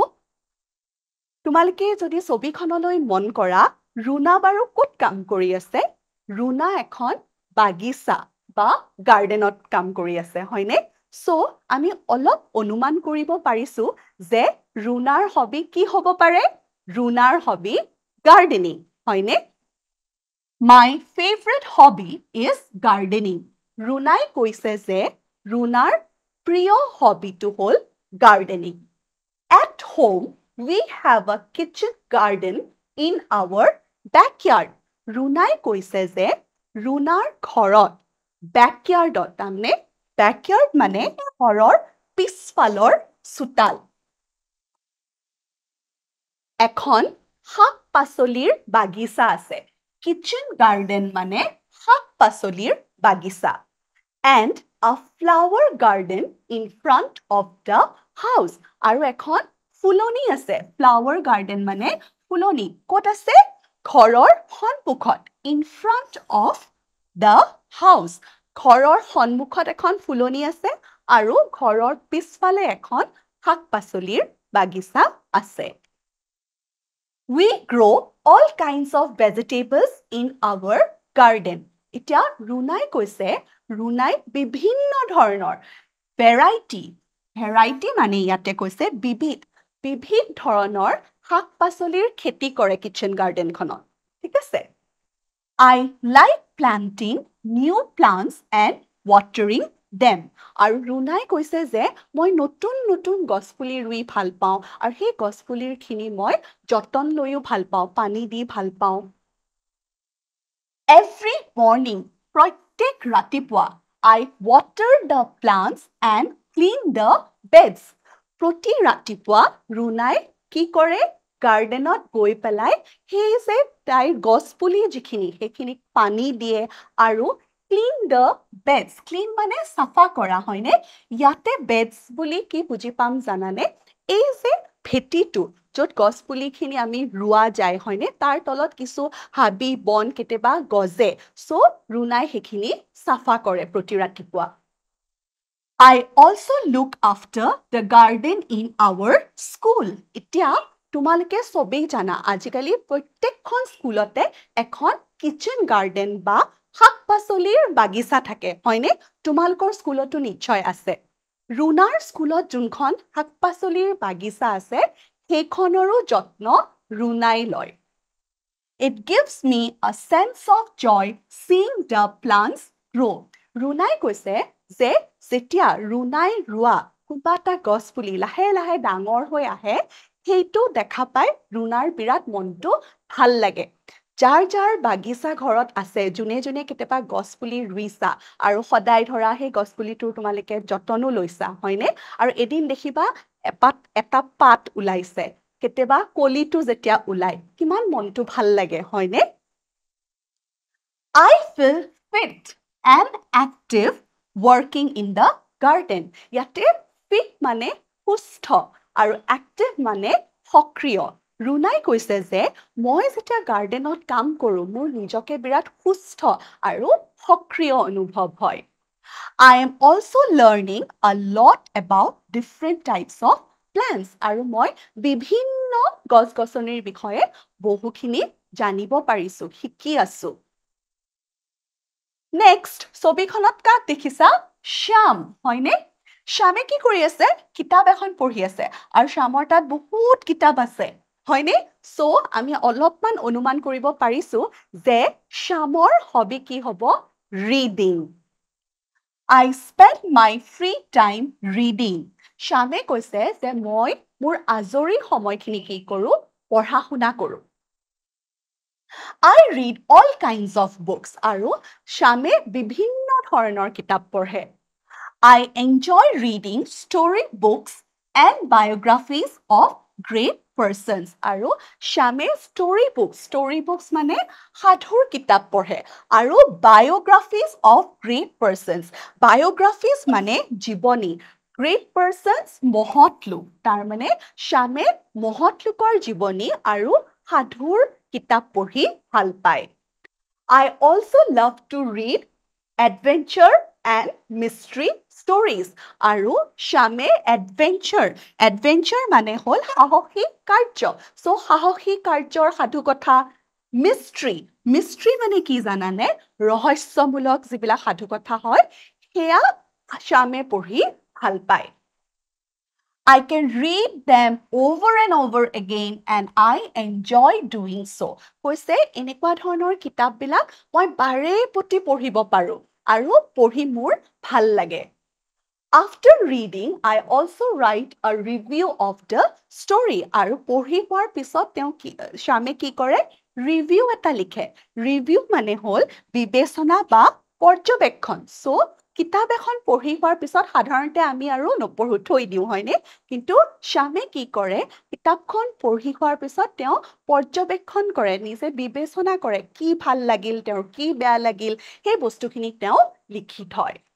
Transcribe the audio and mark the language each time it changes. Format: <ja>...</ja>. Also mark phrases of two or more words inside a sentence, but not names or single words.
<as>তোমালোকে যদি ছবিখনলৈ মন কৰা, ৰুনা বাৰু ক'ত কাম কৰি আছে? ৰুনা এখন বাগিচা বা গাৰ্ডেনত কাম কৰি আছে, হয়নে? সো আমি অলপ অনুমান কৰিব পাৰিছো যে ৰুনাৰ হবি কি হ'ব পাৰে? ৰুনাৰ হবি গাৰ্ডেনিং, হয়নে?</as> <en>My favorite hobby is gardening.</en> <as>ৰুনাই কৈছে যে ৰুনাৰ প্ৰিয় হবিটো হ'ল গাৰ্ডেনিং.</as> <en>At home, we have a kitchen garden in our backyard.</en> <as>ৰুনাই কৈছে যে ৰুনাৰ ঘৰত backyardত, তাৰমানে backyard মানে ঘৰৰ পিছফালৰ চোতাল, এখন শাক-পাচলিৰ বাগিচা আছে।</as> <en>Kitchen garden</en> <as>মানে শাক-পাচলিৰ বাগিচা.</as> <en>And a flower garden in front of the house.</en> <as>আৰু এখন ফুলনি আছে।</as> <en>Flower garden</en> <as>মানে ফুলনি ক'ত আছে? ঘৰৰ সন্মুখত,</as> <en>in front of the house.</en> <as>ঘৰৰ সন্মুখত এখন ফুলনি আছে আৰু ঘৰৰ পিছফালে এখন শাক-পাচলিৰ বাগিচা আছে।</as> <en>We grow all kinds of vegetables in our garden.</en> <as>এতিয়া ৰুনাই কৈছে, ৰুনাই বিভিন্ন ধৰণৰ ভেৰাইটি মানে ইয়াতে কৈছে বিবিধ ধৰণৰ শাক-পাচলিৰ খেতি কৰে</as> <en>kitchen gardenখনত,</en> <as>ঠিক আছে?</as> <en>I like planting new plants and watering them.</en> <as>আৰু ৰুনাই কৈছে যে মই নতুন গছপুলি ৰুই ভাল পাওঁ আৰু সেই গছপুলিৰখিনি মই যতন লৈও ভাল পাওঁ, পানী দি ভাল পাওঁ।</as> <en>Every morning,</en> <as>প্ৰত্যেক ৰাতিপুৱা,</as> <en>I water the plants and clean the beds.</en> <as>প্ৰতি ৰাতিপুৱা ৰুনাই কি কৰে? গাৰ্ডেনত গৈ পেলাই সেই যে তাইৰ গছপুলি যিখিনি সেইখিনিক পানী দিয়ে আৰু</as> <en>clean the beds.</en> <as>Clean মানে চাফা কৰা, হয়নে? ইয়াতে beds বুলি কি বুজি পাম জানানে? এই যে ভেটিটো য'ত গছপুলিখিনি আমি ৰুৱা যায়, হয়নে? তাৰ তলত কিছু হাবি বন কেতিয়াবা গজে, সো ৰুনাই সেইখিনি চাফা কৰে প্ৰতি ৰাতিপুৱা।</as> <en>I also look after the garden in our school.</en> <as>এতিয়া তোমালোকে সবেই জানা, আজিকালি প্ৰত্যেকখন স্কুলতে এখন</as> <en>kitchen garden</en> <as>বা শাক-পাচলিৰ বাগিচা থাকে, হয়নে? তোমালোকৰ স্কুলতো নিশ্চয় আছে। ৰুনাৰ স্কুলত যোনখন শাক-পাচলিৰ বাগিচা আছে, সেইখনৰো যত্ন ৰুনাই লয়।</as> <en>It gives me a sense of joy seeing the plants grow.</en> <as>ৰুনাই কৈছে যে যেতিয়া ৰুনাই ৰোৱা কোনোবা এটা গছপুলি লাহে লাহে ডাঙৰ হৈ আহে, সেইটো দেখা পাই ৰুনাৰ বিৰাট মনটো ভাল লাগে। যাৰ বাগিচা ঘৰত আছে, যোনে কেতিয়াবা গছপুলি ৰুইছা আৰু সদায় ধৰা সেই গছপুলিটোৰ তোমালোকে যতনো লৈছা, হয়নে? আৰু এদিন দেখিবা এটা পাত ওলাইছে, কেতিয়াবা কলিটো যেতিয়া ওলাই, কিমান মনটো ভাল লাগে, হয়নে?</as> <en>I feel fit and active working in the garden.</en> <as>ইয়াতে fit মানে সুস্থ আৰু active মানে সক্ৰিয়। ৰুনাই কৈছে যে মই যেতিয়া গাৰ্ডেনত কাম কৰোঁ, মোৰ নিজকে বিৰাট সুস্থ আৰু সক্ৰিয় অনুভৱ হয়।</as> <en>I am also learning a lot about different types of plants.</en> <as>আৰু মই বিভিন্ন গছ-গছনিৰ বিষয়ে বহুখিনি জানিব পাৰিছো, শিকি আছো। Next, ছবিখনত কাক দেখিছা? শ্যাম, হয়নে? শ্যামে কি কৰি আছে? কিতাপ এখন পঢ়ি আছে আৰু শ্যামৰ তাত বহুত কিতাপ আছে, হয়নে সো আমি অলপমান অনুমান কৰিব পাৰিছো যে শ্যামৰ হবি কি হ'ব ৰিডিং</as> <en>I spend my free time reading</en> <as>শ্যামে কৈছে যে মই মোৰ আজৰি সময়খিনি কি কৰো পঢ়া শুনা কৰো</as> <en>I read all kinds of books</en> <as>আৰু শ্যামে বিভিন্ন ধৰণৰ কিতাপ পঢ়ে</as> <en>I enjoy reading story books and biographies of great persons</en> <as>আৰু শ্যামে</as> <en>story books</en> <as>মানে সাধুৰ কিতাপ পঢ়ে আৰু biographies</as> <en>of great persons biographies</en> <as>মানে জীৱনী</as> <en>great persons</en> <as>মহৎ লোক তাৰ মানে শ্যামে মহৎ লোকৰ জীৱনী আৰু সাধুৰ কিতাপ পঢ়ি ভাল পায়</as> <en>I also love to read adventure and mystery stories</en> <as>আৰু শ্যামে adventure মানে হল সাহসী কাৰ্য so সাহসী কাৰ্যৰ সাধু কথা</as> <en>mystery</en> <as>মানে কি জানানে ৰহস্যমূলক যিবিলাক সাধু কথা হয় সেয়া শ্যামে পঢ়ি ভাল পায়</as> <en>I can read them over and over again and I enjoy doing so.</en> <as>কৈছে এনেকুৱা ধৰণৰ কিতাপবিলাক মই বাৰে প্ৰতি পঢ়িব পাৰো আৰু পঢ়ি মোৰ ভাল লাগে</as> <en>After reading, I also write a review of the story.</en> <as>আৰু পঢ়ি হোৱাৰ পিছত তেওঁ শ্যামে কি কৰে ৰিভিউ এটা লিখে ৰিভিউ মানে হ'ল বিবেচনা বা পৰ্যবেক্ষণ সো কিতাপ এখন পঢ়ি হোৱাৰ পিছত সাধাৰণতে আমি আৰু নপঢ়ো থৈ দিওঁ হয়নে কিন্তু শ্যামে কি কৰে কিতাপখন পঢ়ি হোৱাৰ পিছত তেওঁ পৰ্যবেক্ষণ কৰে নিজে বিবেচনা কৰে কি ভাল লাগিল তেওঁৰ কি বেয়া লাগিল সেই বস্তুখিনি তেওঁ লিখি থয়</as>